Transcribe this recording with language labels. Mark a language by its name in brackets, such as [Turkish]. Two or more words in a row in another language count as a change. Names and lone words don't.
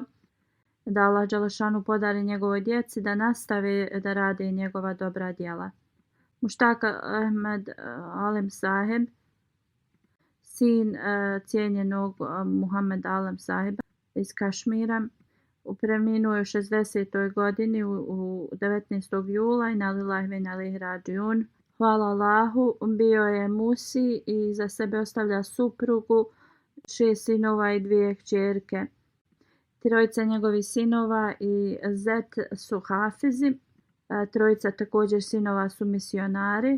[Bosnian] Da Allah dželešanu podari njegovoj djeci da nastave da rade njegova dobra djela. Muštaka Ahmed Alem Saheb, sin cijenjenog Muhammed Alem Saheba iz Kašmira, preminuo je u 60. godini u 19. jula i [Arabic] إنا لله وإنا إليه راجعون. [Bosnian] Hvala Allahu, bio je Musi i za sebe ostavlja suprugu, 6 sinova i 2 kćerke. Trojica njegovih sinova i zet su hafizi. Trojica također sinova su misionari.